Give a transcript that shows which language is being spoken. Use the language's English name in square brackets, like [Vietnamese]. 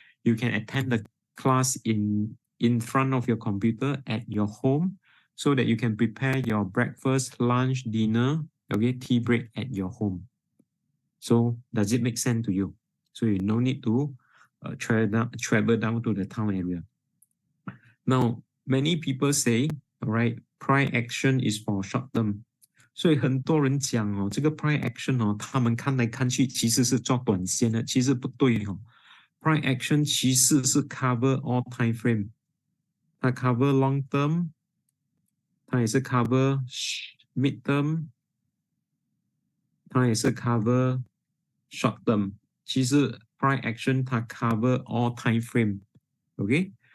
[English] You can attend the class in front of your computer at your home so that you can prepare your breakfast, lunch, dinner, okay, tea break at your home. So does it make sense to you? So you no need to travel down to the town area. Now, many people say, all right, Pride Action is for short term. [Chinese] 所以很多人讲哦，这个 Pride Action 哦，他们看来看去其实是做短线的，其实不对哦。 Pride Action 其实是 cover all time frame， 它 cover long term， 它也是 cover mid term， 它也是 cover short term。其实 Pride Action 它 cover all time frame，OK？